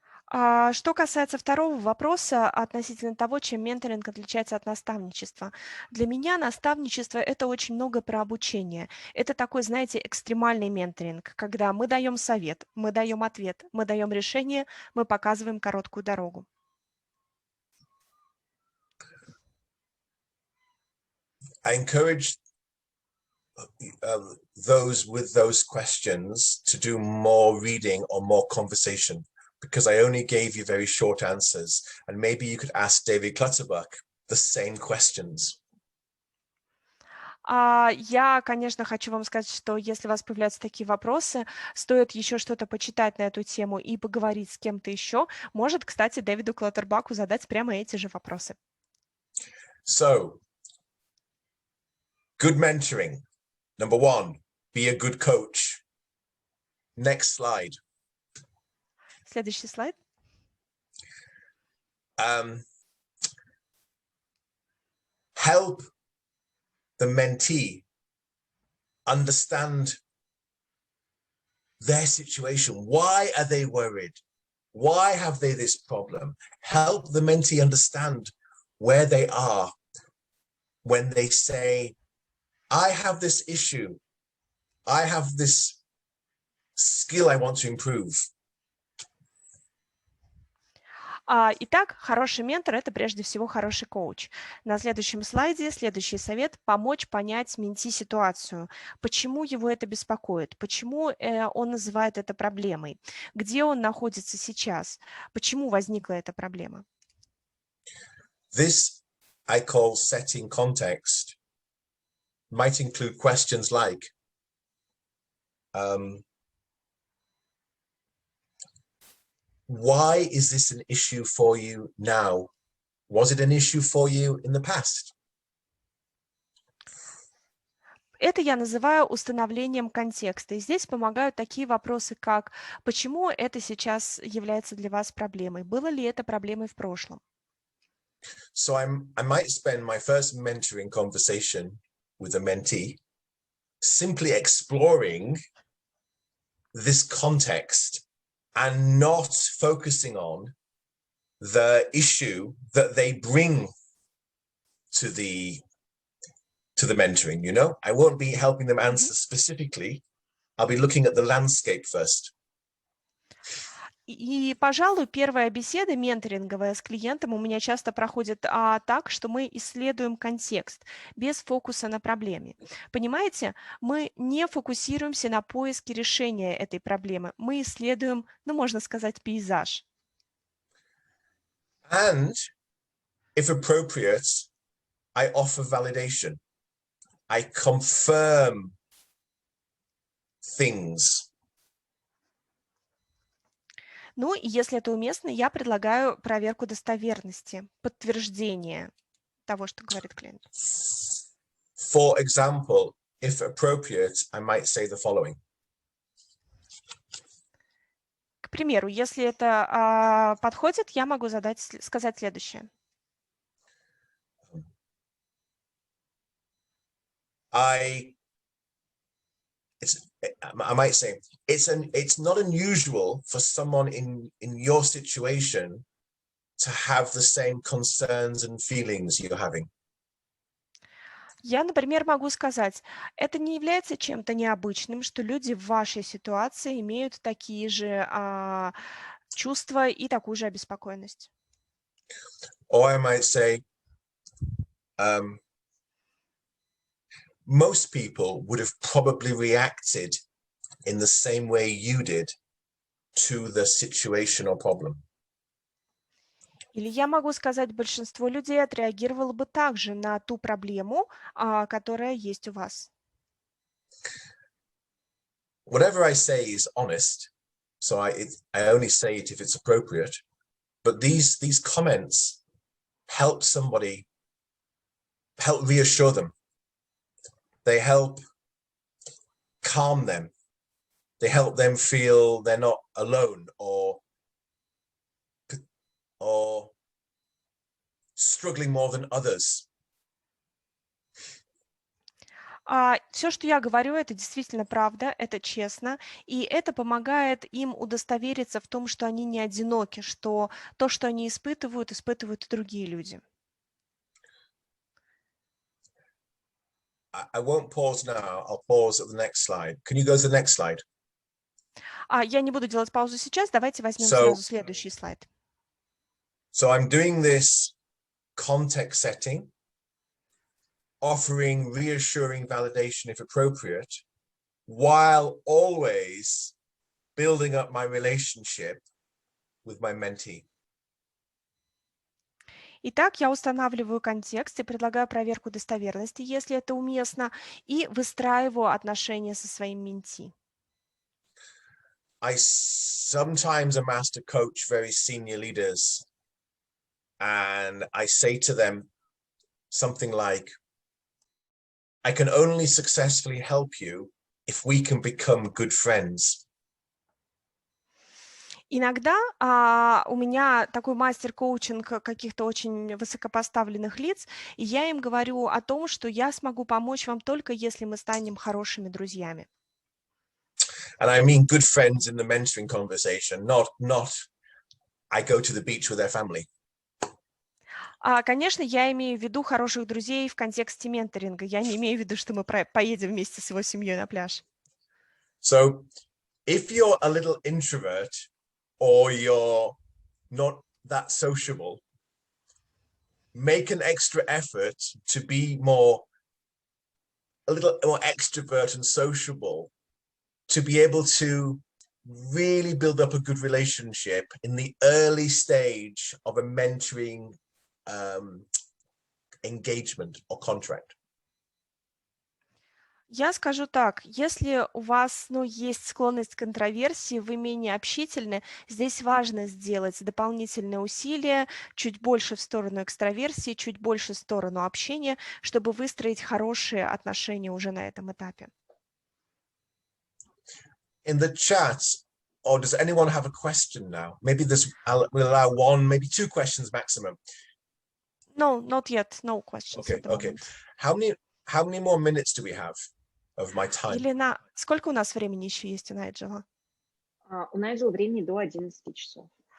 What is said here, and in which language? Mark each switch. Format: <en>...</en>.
<ru>Что касается второго вопроса относительно того, чем менторинг отличается от наставничества. Для меня наставничество – это очень много про обучение. Это такой, знаете, экстремальный менторинг, когда мы даем совет, мы даем ответ, мы даем решение, мы показываем короткую дорогу.</ru> <en>I encourage those with those questions to do more reading or more conversation, because I only gave you very short answers, and maybe you could ask David Clutterbuck the same questions.</en> <ru>Я, конечно, хочу вам сказать, что если у вас появляются такие вопросы, стоит еще что-то почитать на эту тему и поговорить с кем-то еще. Может, кстати, Дэвиду Клаттербаку задать прямо эти же вопросы.</ru> <en>So, good mentoring. Number one, be a good coach. Next slide.</en> <ru>Следующий слайд.</ru> <en>Help the mentee understand their situation. Why are they worried? Why have they this problem? Help the mentee understand where they are when they say, I have this issue. I have this skill I want to improve.</en> <ru>Итак, хороший ментор – это прежде всего хороший коуч. На следующем слайде следующий совет – помочь понять менти ситуацию. Почему его это беспокоит? Почему он называет это проблемой? Где он находится сейчас? Почему возникла эта проблема?</ru> <en>This I call setting context. Might include questions like, why is this an issue for you now? Was it an issue for you in the past?</en> <ru>Это я называю установлением контекста. И здесь помогают такие вопросы, как почему это сейчас является для вас проблемой? Было ли это проблемой в прошлом?</ru> <en>So I might spend my first mentoring conversation with a mentee simply exploring this context and not focusing on the issue that they bring to the mentoring, you know? I won't be helping them answer specifically. I'll be looking at the landscape first.</en> <ru>И, пожалуй, первая беседа менторинговая с клиентом у меня часто проходит так, что мы исследуем контекст без фокуса на проблеме. Понимаете, мы не фокусируемся на поиске решения этой проблемы. Мы исследуем, ну, можно сказать, пейзаж.</ru> <en>And, if appropriate, I offer validation. I confirm things.</en> <ru>Ну, и если это уместно, я предлагаю проверку достоверности, подтверждение того, что говорит клиент.</ru> <en>For example, if appropriate, I might say the following.</en> <ru>К примеру, если это подходит, я могу сказать следующее.</ru> <en>I might say it's not unusual for someone in your situation to have the same concerns and feelings you're having.</en> <ru>Я, например, могу сказать, это не является чем-то необычным, что люди в вашей ситуации имеют такие же чувства и такую же обеспокоенность.</ru> <en>Or I might say, um, most people would have probably reacted in the same way you did to the situation or problem.</en> <ru>Или я могу сказать, большинство людей отреагировало бы также на ту проблему, которая есть у вас.</ru> <en>Whatever I say is honest, so I only say it if it's appropriate. But these comments help somebody, help reassure them. They help calm them. They help them feel they're not alone or struggling more than others.</en> <ru>Все, что я говорю, это действительно правда, это честно, и это помогает им удостовериться в том, что они не одиноки, что то, что они испытывают, испытывают и другие люди.</ru> <en>I won't pause now. I'll pause at the next slide. Can you go to the next slide?</en> <ru>Я не буду делать паузу сейчас, давайте возьмем</ru> <en>So-</en> <ru>сразу следующий слайд.</ru> <en>So I'm doing this context setting, offering reassuring validation if appropriate, while always building up my relationship with my mentee.</en> <ru>Итак, я устанавливаю контекст и предлагаю проверку достоверности, если это уместно, и выстраиваю отношения со своим менти.</ru> <en>I sometimes am asked to coach very senior leaders, and I say to them something like, I can only successfully help you if we can become good friends.</en> <ru>Иногда у меня такой мастер-коучинг каких-то очень высокопоставленных лиц, и я им говорю о том, что я смогу помочь вам только если мы станем хорошими друзьями.</ru> <en>And I mean good friends in the mentoring conversation, not I go to the beach with their family.</en> <ru>Конечно, я имею в виду хороших друзей в контексте менторинга. Я не имею в виду, что мы поедем вместе с его семьей на пляж.</ru> <en>So if you're a little introvert or you're not that sociable, make an extra effort to be a little more extrovert and sociable, to be able to really build up a good relationship in the early stage of a mentoring engagement or contract.</en> <ru>Я скажу так, если у вас, есть склонность к интроверсии, вы менее общительны, здесь важно сделать дополнительные усилия, чуть больше в сторону экстраверсии, чуть больше в сторону общения, чтобы выстроить хорошие отношения уже на этом этапе.</ru> <en>In the chat, or does anyone have a question now? Maybe we'll allow one, maybe two questions maximum. No, not yet. No questions Okay, at the okay. moment. How many more minutes do we have of my time?</en> <ru>Елена, сколько у нас времени еще есть у Найджела? У Найджела времени до 11 часов.</ru>